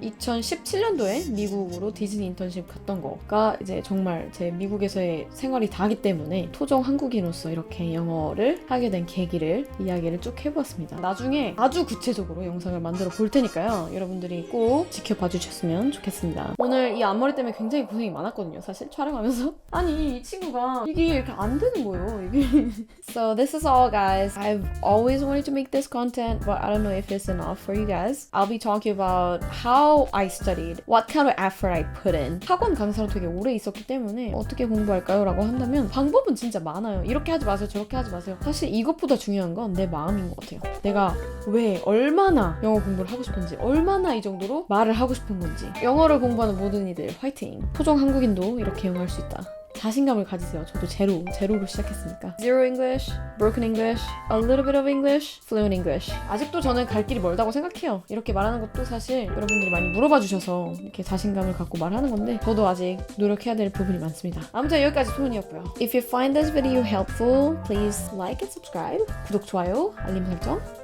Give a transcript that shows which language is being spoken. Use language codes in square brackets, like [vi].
[ko] 2017년도에 미국으로 디즈니 인턴십 갔던 거가 이제 정말 제 미국에서의 생활이 다기 때문에 토종 한국인으로서 이렇게 영어를 하게 된 계기를 이야기를 쭉 해보았습니다. 나중에 아주 구체적으로 영상을 만들어 볼 테니까요. 여러분들이 꼭 지켜봐 주셨으면 좋겠습니다. 오늘 이 앞머리 때문에 굉장히 고생이 많았거든요. 사실 촬영하면서. 아니 이 친구가 이게 이렇게 안 되는 거예요. 이게. [en] So this is all, guys. I've always wanted to make this content, but I don't know if it's enough for you guys. I'll be talking about how I studied, what kind of effort I put in. [ko] 학원 강사로 되게 오래 있었기 때문에 어떻게 공부할까요? 라고 한다면 방법은 진짜 많아요. 이렇게 하지 마세요. 저렇게 하지 마세요. 사실 이것보다 중요한 건 내 마음인 것 같아요. 내가 왜 얼마나 영어 공부를 하고 싶은지, 얼마나 이 정도로 말을 하고 싶은 건지. 영어를 공부하는 모든 이들 화이팅! 토종 한국인도 이렇게 영어할 수 있다. 자신감을 가지세요. 저도 제로로 시작했으니까. [en] Zero English, Broken English, a little bit of English, Fluent English. [ko] 아직도 저는 갈 길이 멀다고 생각해요. 이렇게 말하는 것도 사실 여러분들이 많이 물어봐 주셔서 이렇게 자신감을 갖고 말하는 건데 저도 아직 노력해야 될 부분이 많습니다. 아무튼 여기까지 소은이었고요. [en] If you find this video helpful, please like and subscribe. [ko] 구독, 좋아요, 알림 설정